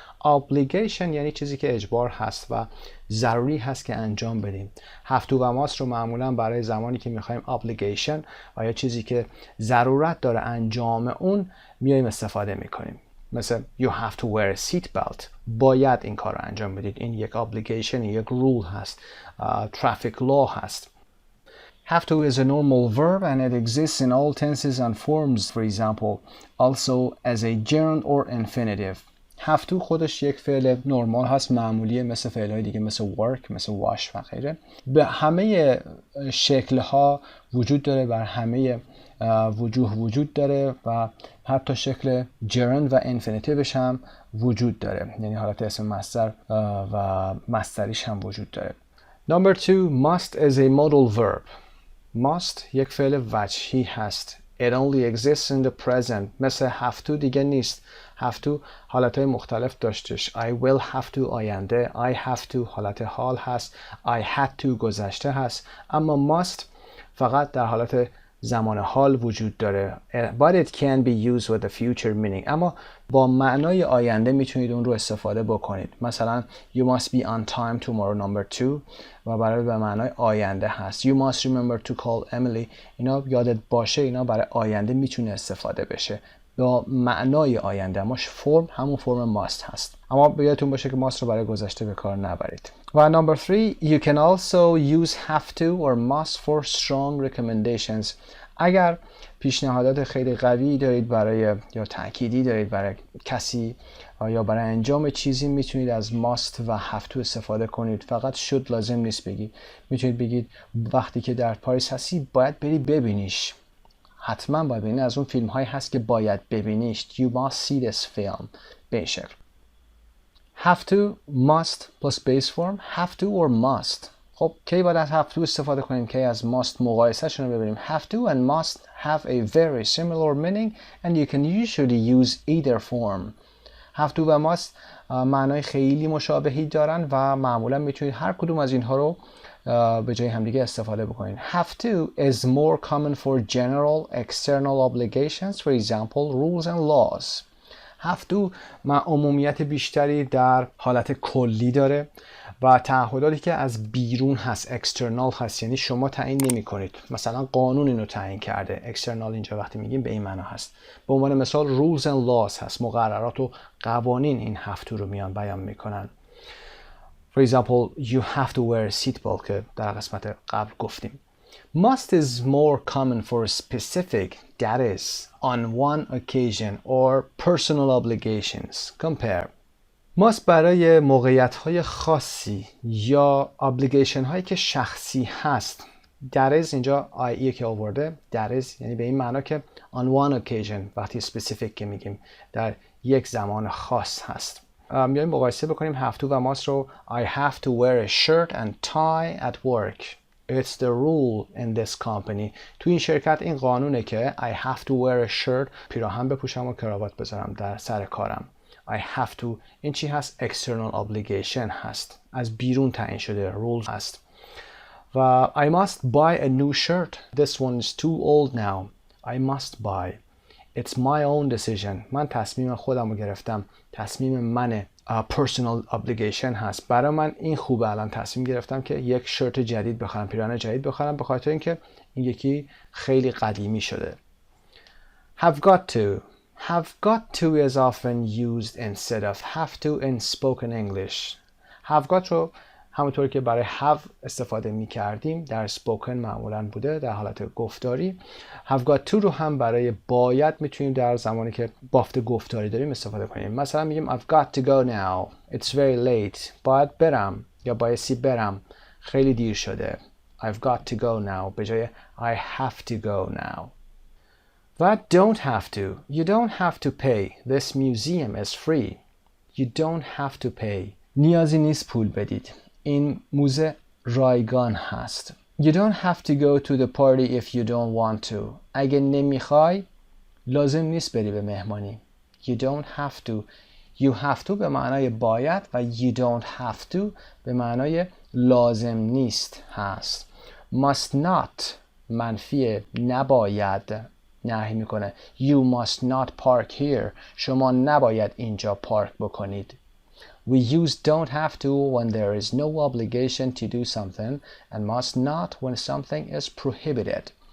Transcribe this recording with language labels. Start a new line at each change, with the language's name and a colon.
Persian: obligation یعنی چیزی که اجبار هست و ضروری هست که انجام بدیم. have to و must رو معمولا برای زمانی که میخوایم obligation و یا چیزی که ضرورت داره انجام اون میایم استفاده میکنیم.
English: مثل you have to wear a seat belt.
Persian: باید این کار رو انجام بدید. این یک obligation، یک rule هست.
English: traffic law هست. Have to is a normal verb and it exists in all tenses and forms, for example, also as a gerund or infinitive.
Persian: have to خودش یک فعل نرمال هست، معمولیه، مثل فعلهای دیگه مثل work، مثل wash و غیره. به همه شکلها وجود داره، بر همه وجوه وجود داره و حتی شکل gerund و infinitivش هم وجود داره، یعنی حالت اسم مصدر و مصدریش هم وجود داره.
English: Number 2. Must is a modal verb.
Persian: must یک فعل وجهی هست.
English: It only exists in the present.
Persian: مثل have to دیگه نیست. have to حالتهای مختلف داشتش.
English: I will have to
Persian: آینده.
English: I have to
Persian: حالت حال هست.
English: I had to
Persian: گذشته هست. اما must فقط در حالت زمان حال وجود داره.
English: But it can be used with the future meaning.
Persian: اما با معنای آینده میتونید اون رو استفاده بکنید. مثلا
English: you must be on time tomorrow number 2
Persian: و برای به معنای آینده هست.
English: You must remember to call Emily.
Persian: اینا یادت باشه، اینا برای آینده میتونه استفاده بشه با معنای آینده، اما فرم همون فرم must هست. اما یادتون باشه که must رو برای گذشته به کار نبرید.
English: و number 3 you can also use have to or must for strong recommendations.
Persian: اگر پیشنهادات خیلی قوی دارید برای یا تأکیدی دارید برای کسی یا برای انجام چیزی، میتونید از must و have to استفاده کنید. فقط should لازم نیست بگید. میتونید بگید وقتی که در پاریس هستی باید بری ببینیش. حتما باید ببینید. از اون فیلم هایی هست که باید ببینیش.
English: You must see this film.
Persian: به این شکل.
English: Have to, must plus base form. Have to or must.
Persian: خب کی باید از have to استفاده کنیم؟ کی از must مقایسه شون رو ببینیم.
English: Have to and must have a very similar meaning and you can usually use either form.
Persian: Have to و must معنای خیلی مشابهی دارن و معمولا میتونید هر کدوم از اینها رو به جای همدیگه استفاده بکنید.
English: Have to is more common for general external obligations, for example, rules and laws.
Persian: Have to عمومیت بیشتری در حالت کلی داره و تعهداتی که از بیرون هست، external هست، یعنی شما تعیین نمی کنید. مثلا قانون اینو تعیین کرده. external اینجا وقتی میگیم به این معنا هست. به عنوان مثال rules and laws هست. مقررات و قوانین این have to رو میان بیان میکنن.
English: For example, you have to wear a seatbelt
Persian: که در قسمت قبل گفتیم.
English: Must is more common for specific, that is, on one occasion or personal obligations. Compare.
Persian: Must برای موقعیت‌های خاصی یا obligation هایی که شخصی هست.
English: That is
Persian: اینجا IE که آورده. That is یعنی به این معنا که
English: on one occasion
Persian: وقتی specific که میگیم در یک زمان خاص هست. بیاییم مقایسه بکنیم have to و must رو.
English: I have to wear a shirt and tie at work. It's the rule in this company.
Persian: تو این شرکت این قانونه که
English: I have to wear a shirt.
Persian: پیراهن بپوشم و کراوات بذارم در سر کارم.
English: I have to
Persian: این چی هست؟ External obligation هست. از بیرون تعیین شده rule هست.
English: و I must buy a new shirt. This one is too old now. I must buy. It's my own decision.
Persian: من تصمیم خودم رو گرفتم. تصمیم منه. Personal obligation هست. برای من این خوبه الان تصمیم گرفتم که یک شرت جدید بخرم، پیراهن جدید بخرم، به خاطر اینکه این یکی خیلی قدیمی شده.
English: Have got to. Have got to is often used instead of have to in spoken English.
Persian: Have got رو همونطور که برای have استفاده می کردیم در spoken معمولاً بوده در حالت گفتاری. Have got to رو هم برای باید میتونیم در زمانی که بافت گفتاری داریم استفاده کنیم. مثلا میگیم
English: I've got to go now. It's very late.
Persian: باید برم یا بایستی برم. خیلی دیر شده.
English: I've got to go now
Persian: به جای
English: I have to go now. و don't have to. You don't have to pay. This museum is free. You don't have to pay.
Persian: نیازی نیست پول بدید. این موزه رایگان هست.
English: You don't have to go to the party if you don't want to.
Persian: اگه نمیخوای لازم نیست بری به مهمانی.
English: You don't have to. You have to
Persian: به معنای باید و
English: you don't have to
Persian: به معنای لازم نیست هست. Must not منفی نباید نهی میکنه.
English: You must not park here.
Persian: شما نباید اینجا پارک بکنید.
English: We use don't have to when there is no obligation to do something and must not when something is prohibited.